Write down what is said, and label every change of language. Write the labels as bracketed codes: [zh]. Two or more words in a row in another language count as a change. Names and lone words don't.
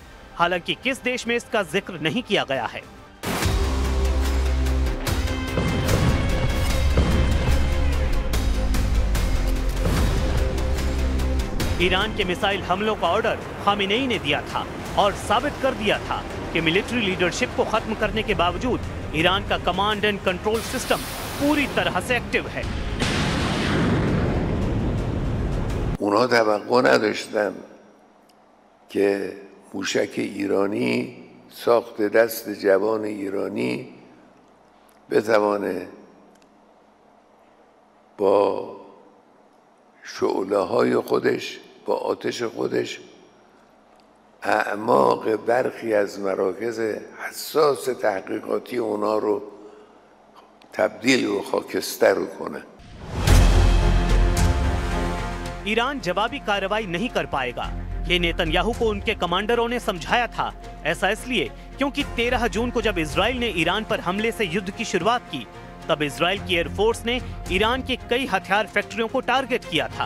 [hi] हालांकि किस देश में इसका जिक्र नहीं किया गया है। ईरान के मिसाइल हमलों का ऑर्डर खामेनेई ने दिया था और साबित कर दिया था कि [en] military leadership [hi] को खत्म करने के बावजूद ईरान का [en] command and control system [hi] पूरी तरह से एक्टिव है। [fa] اونها توقع نداشتن که موشک ایرانی ساخت دست جوان ایرانی بتوانه با شعله‌های خودش، با آتش خودش اعماق برخی از مراکز حساس تحقیقاتی اونا رو تبدیل و خاکستر کنه। [hi] ईरान जवाबी कार्रवाई नहीं कर पाएगा, ये नेतन्याहू को उनके कमांडरों ने समझाया था। ऐसा इसलिए क्योंकि 13 जून को जब इजराइल ने ईरान पर हमले से युद्ध की शुरुआत की, तब इजराइल की एयरफोर्स ने ईरान की कई हथियार फैक्ट्रियों को टारगेट किया था।